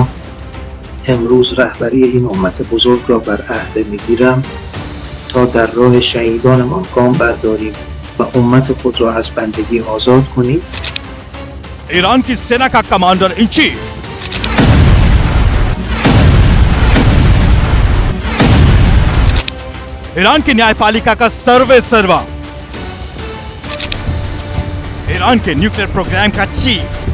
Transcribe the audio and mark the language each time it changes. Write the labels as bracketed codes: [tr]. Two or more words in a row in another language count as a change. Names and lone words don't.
[fa] امروز رهبری این امت بزرگ را بر عهده میگیرم تا در راه شهیدانمان گام برداریم و امت خود را از بندگی آزاد کنیم. [hi] ईरान की सेना का [en] commander in chief [hi] ईरान की न्यायपालिका का सर्वे सर्वा, ईरान के [en] nuclear program [hi] का चीफ,